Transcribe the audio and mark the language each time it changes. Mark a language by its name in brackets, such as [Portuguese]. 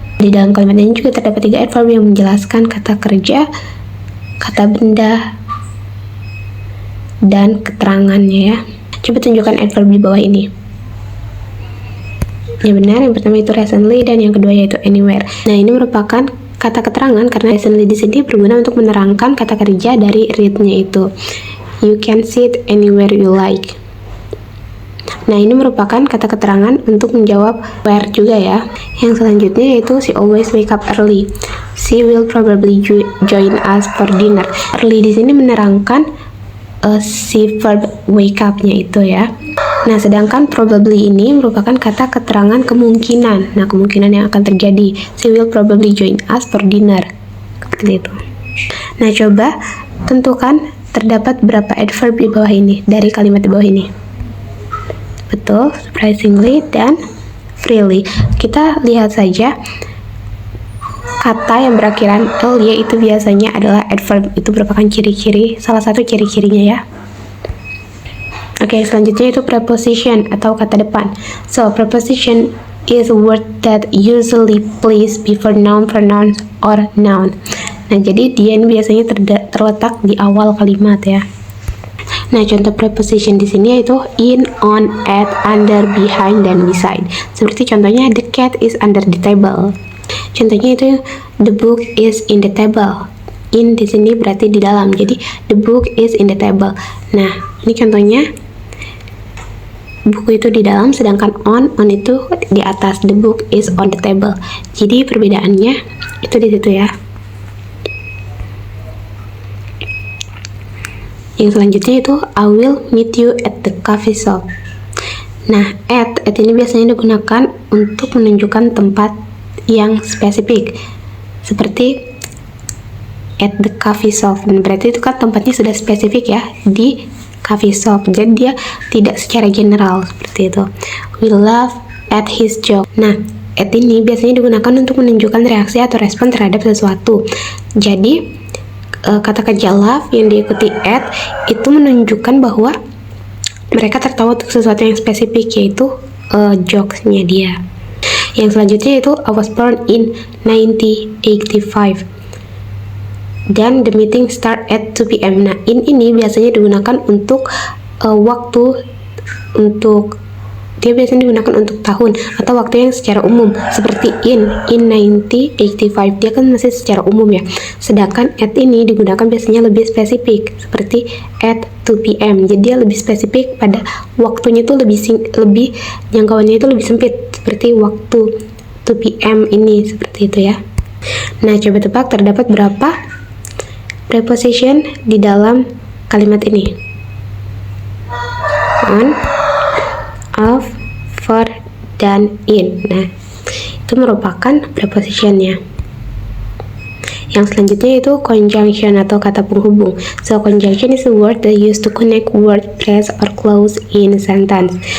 [Indonesian] Di dalam kalimat ini juga terdapat 3 adverb yang menjelaskan kata kerja, kata benda, dan keterangannya ya. Coba tunjukkan adverb di bawah ini. Yang benar, yang pertama itu recently dan yang kedua yaitu anywhere. Nah, ini merupakan kata keterangan karena recently di sini berguna untuk menerangkan kata kerja dari read-nya itu. [English] You can sit anywhere you like. [Indonesian] Nah, ini merupakan kata keterangan untuk menjawab where juga ya. Yang selanjutnya yaitu [English] she always wake up early. She will probably join us for dinner. [Indonesian] Early di sini menerangkan si verb wake up-nya itu ya. Nah, sedangkan probably ini merupakan kata keterangan kemungkinan. Nah, kemungkinan yang akan terjadi. [English] She will probably join us for dinner. [Indonesian] Seperti itu. Nah, coba tentukan terdapat berapa adverb di bawah ini, dari kalimat di bawah ini. Betul, surprisingly dan freely. Kita lihat saja kata yang berakhiran l yaitu biasanya adalah adverb. Itu merupakan ciri-ciri, salah satu ciri-cirinya ya. Oke, selanjutnya itu preposition atau kata depan. [English] So, preposition is a word that usually place before noun, pronoun, or noun. [Indonesian] Nah, jadi dia ini biasanya terletak di awal kalimat ya. Nah, contoh preposition di sini yaitu in, on, at, under, behind, dan beside. Seperti contohnya [English] the cat is under the table. [Indonesian] Contohnya itu [English] the book is in the table. [Indonesian] In di sini berarti di dalam. Jadi [English] the book is in the table. [Indonesian] Nah, ini contohnya buku itu di dalam, sedangkan on itu di atas. [English] The book is on the table. [Indonesian] Jadi perbedaannya itu di situ ya. Yang selanjutnya itu [English] I will meet you at the coffee shop. [Indonesian] Nah, at ini biasanya digunakan untuk menunjukkan tempat yang spesifik, seperti at the coffee shop. Dan berarti itu kan tempatnya sudah spesifik ya, di coffee shop. Jadi dia tidak secara general seperti itu. [English] We laugh at his joke. [Indonesian] Nah, at ini biasanya digunakan untuk menunjukkan reaksi atau respon terhadap sesuatu. Jadi kata kerja laugh yang diikuti at itu menunjukkan bahwa mereka tertawa untuk sesuatu yang spesifik, yaitu jokes-nya dia. Yang selanjutnya itu [English] I was born in 1985 dan the meeting start at 2 p.m. [Indonesian] Nah, ini biasanya digunakan untuk waktu, untuk dia biasanya digunakan untuk tahun atau waktu yang secara umum, seperti in 1985 dia kan masih secara umum ya. Sedangkan at ini digunakan biasanya lebih spesifik, seperti at 2 p.m. Jadi dia lebih spesifik pada waktunya itu lebih jangkauannya itu lebih sempit, seperti waktu 2 p.m. ini, seperti itu ya. Nah, coba tebak terdapat berapa preposition di dalam kalimat ini? [English] On, of, for, dan in. [Indonesian] Nah, itu merupakan prepositionnya. Yang selanjutnya itu conjunction atau kata penghubung. [English] So, conjunction is a word that used to connect word, phrase, or clause in a sentence.